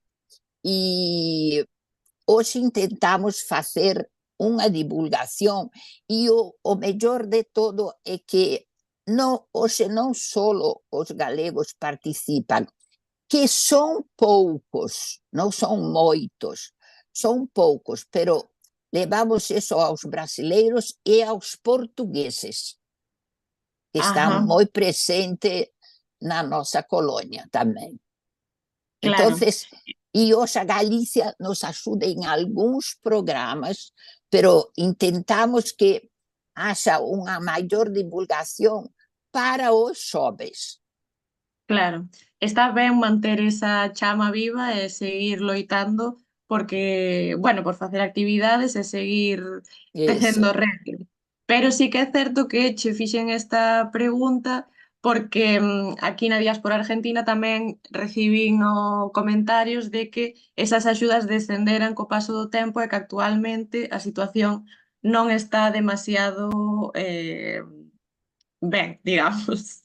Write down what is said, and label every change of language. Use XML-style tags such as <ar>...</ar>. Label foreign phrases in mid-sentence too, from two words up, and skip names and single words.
<pt>e hoje tentamos fazer uma divulgação e o melhor de todo é que hoje não só os galegos participam, que são poucos, não são muitos, são poucos, pero levamos isso aos brasileiros e aos portugueses, que estão muito presentes na nossa colônia também. Então, e hoje a Galícia nos ajuda em alguns programas, pero tentamos que haja uma maior divulgação para os jovens.</pt> <gl>Claro, está ben manter esa chama viva e seguir loitando porque, bueno, por facer actividades e seguir tecendo rede. Pero sí que é certo que che fixen esta pregunta porque aquí na diáspora argentina tamén recibín comentarios de que esas axudas descenderan co paso do tempo e que actualmente a situación non está demasiado ben, digamos.</gl>